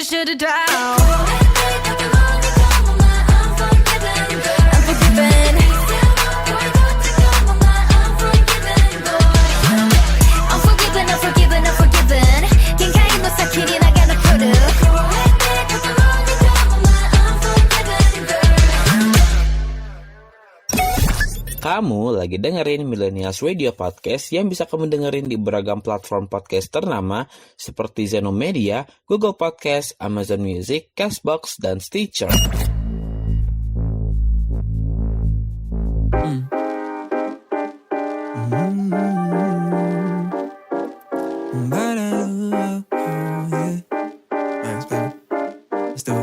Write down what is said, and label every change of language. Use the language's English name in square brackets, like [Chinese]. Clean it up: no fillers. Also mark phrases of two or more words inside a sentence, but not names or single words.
[English] it down. Unforgiven. Unforgiven, unforgiven. [Japanese] 限界の先に投げ残る。 [Indonesian] Kamu lagi dengerin Millennials Radio Podcast yang bisa kamu dengerin di beragam platform podcast ternama seperti Zeno Media, Google Podcast, Amazon Music, Castbox, dan Stitcher. [English] Let's do it.